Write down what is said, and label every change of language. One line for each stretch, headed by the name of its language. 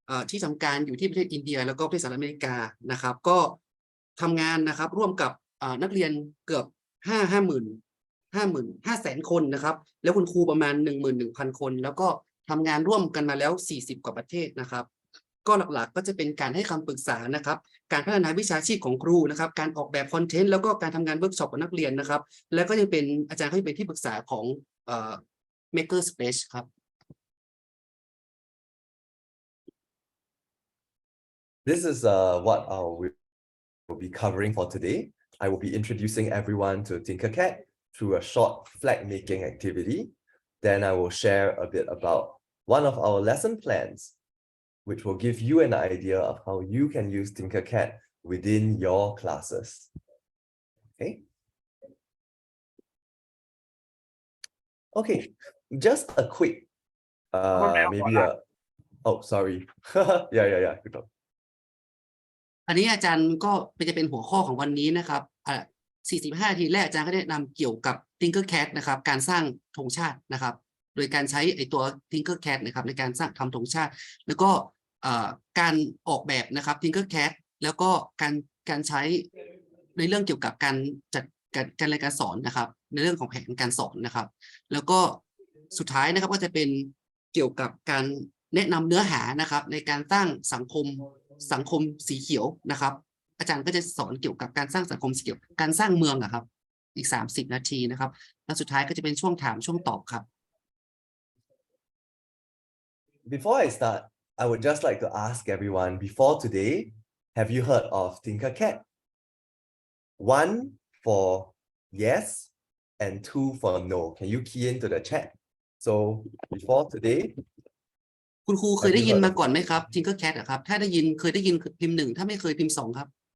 Thai: ที่ทำการอยู่ที่ประเทศอินเดียแล้วก็ประเทศสหรัฐอเมริกานะครับก็ทำงานนะครับร่วมกับนักเรียนเกือบ500,000 คนนะครับแล้วคุณครูประมาณ 11,000 คนแล้วก็ทำงานร่วมกันมาแล้ว40 กว่าประเทศนะครับก็หลักๆก็จะเป็นการให้คำปรึกษานะครับการพัฒนาวิชาชีพของครูนะครับการออกแบบคอนเทนต์แล้วก็การทำงานเวิร์กช็อปกับนักเรียนนะครับแล้วก็ยังเป็นอาจารย์เขาเป็นที่ปรึกษาของMakerspace ครับ
English: This is what we will be covering for today. I will be introducing everyone to TinkerCAD through a short flag making activity. Then I will share a bit about one of our lesson plans, which will give you an idea of how you can use TinkerCAD within your classes. Okay, just a quick, maybe oh, sorry. Yeah. Good job.
Thai: อันนี้อาจารย์ก็จะเป็นหัวข้อของวันนี้นะครับ45 นาทีแรกอาจารย์ก็ได้นำเกี่ยวกับ TinkerCAD นะครับการสร้างธงชาตินะครับโดยการใช้ตัว TinkerCAD นะครับในการสร้างทำธงชาติแล้วก็ การออกแบบนะครับ TinkerCAD แล้วก็การใช้ในเรื่องเกี่ยวกับการจัดการเรียนการสอนนะครับในเรื่องของแผนการสอนนะครับแล้วก็สุดท้ายนะครับก็จะเป็นเกี่ยวกับการแนะนำเนื้อหานะครับในการสร้างสังคมสีเขียวนะครับอาจารย์ก็จะสอนเกี่ยวกับการสร้างสังคมสีเขียวการสร้างเมืองครับ อีก30 นาทีนะครับแล้วสุดท้ายก็จะเป็นช่วงถามช่วงตอบครับ
English: Before I start, I would just like to ask everyone, before today, have you heard of TinkerCAD? 1 for yes and 2 for no. Can you key into the chat? So before today,
Thai: คุณครูเคยได้ยินมาก่อนไหมครับ TinkerCAD อะครับถ้าได้ยินเคยได้ยินพิมพ์ 1ถ้าไม่เคยพิมพ์ 2ครับ